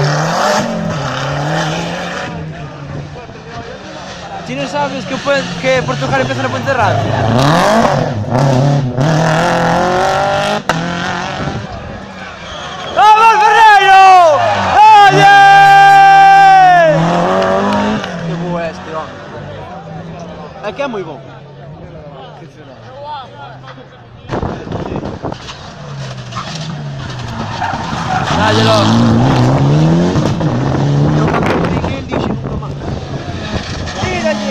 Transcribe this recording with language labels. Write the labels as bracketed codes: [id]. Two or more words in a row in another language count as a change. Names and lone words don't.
[es] ¿Tienes sabes que Portugal empieza en la Puente Rancia? ¡Vamos, Ferreiro! ¡Dale! [gl] Que bo é este, hombre. É que é moi bom. ¡Dállelo! Eu cando o dije, el dixe nunca máis. Tíralle!